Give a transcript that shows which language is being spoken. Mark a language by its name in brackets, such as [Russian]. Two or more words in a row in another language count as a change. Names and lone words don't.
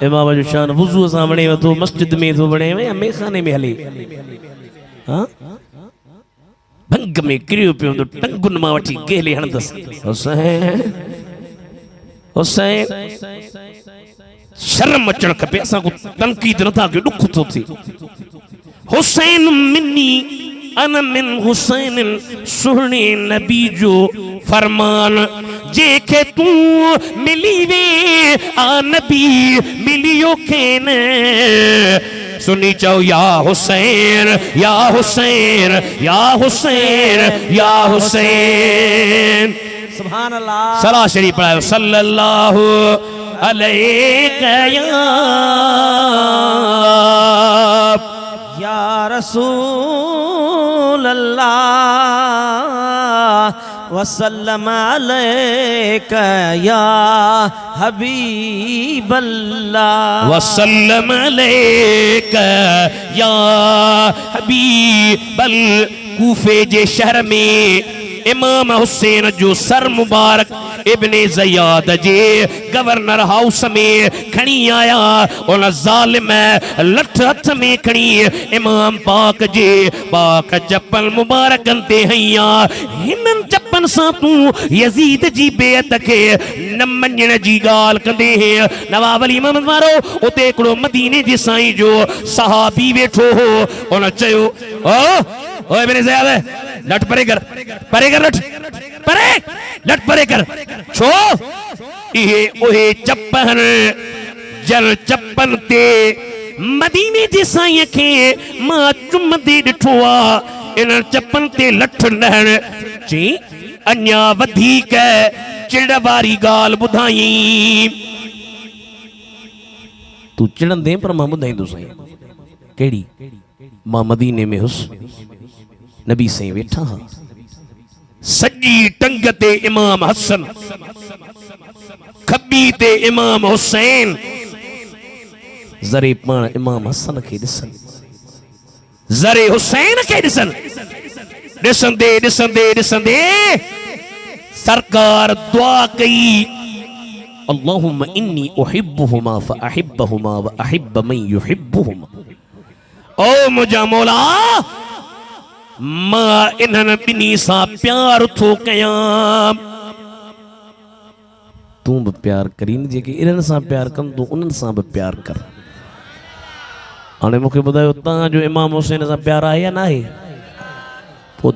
[Sindhi] इमाम जो शान वुज़ू सां बणे तो मस्जिद में तो बणे या मेखाने में हले हां भंग में किरियो पियो तो टंगुन मां वठी गेले हणदस हुसैन हुसैन शर्म अचण खपे असां को तनकीद नथा के दुख थो थी [Arabic] حسين مني أنا من حسين [Sindhi] सुहणे नबी जो फरमान जेके तू मिली वे आ नबी मिलियो खेन सुनी चाहो या हुसैन या हुसैन या हुसैन या हुसैन [Arabic] سبحان الله [Sindhi] सलाह शरीफ पढ़ायो [Arabic] صلى الله عليه يا رسول الله وسلم عليك يا حبيب الله وسلم عليك يا حبيب [Sindhi] कूफे जे शहर में इमाम हुसैन जो सर मुबारक इब्ने ज़ियाद जे [English] governor house [Sindhi] में खणी आया उन ज़ालिम लठ हथ में खणी इमाम पाक जे पाक चप्पल मुबारक ते हया हिनन चप्पन सां तू यजीद जी बेअत के न मञण जी गाल कंदे है नवाब अली मोहम्मद वारो उते एकड़ो मदीने जे साईं जो सहाबी वेठो हो उन चयो ओ इब्ने ज़ियाद लट परे कर लट परे लट परे कर छो इहे ओहे चप्पन जल चप्पन ते मदीने जे साईं खे मां चुमदे ॾिठो आ इन चप्पन ते लठ लहण ची अन्या वधीक चिड़ वारी गाल ॿुधाई तू चिड़ंदे पर मां ॿुधाईंदो साईं कहिड़ी मां मदीने में हुस नबी साईं वेठा हा सजी टंग ते इमाम हसन खबी ते इमाम हुसैन जरे पाण इमाम हसन खे ॾिसन जरे हुसैन खे ॾिसन ॾिसंदे ॾिसंदे ॾिसंदे सरकार दुआ कई [Arabic] اللهم إني أحبهما فأحبهما وأحب من يحبهما [Sindhi] ओ मुंहिंजा मौला मां इन्हनि ॿिन्ही सां प्यार थो कयां तूं बि प्यार करीन जेके इन्हनि सां प्यार कनि तूं उन्हनि सां बि प्यार कर हाणे मूंखे ॿुधायो तव्हांजो इमाम हुसैन सां प्यार आहे या न आहे पोइ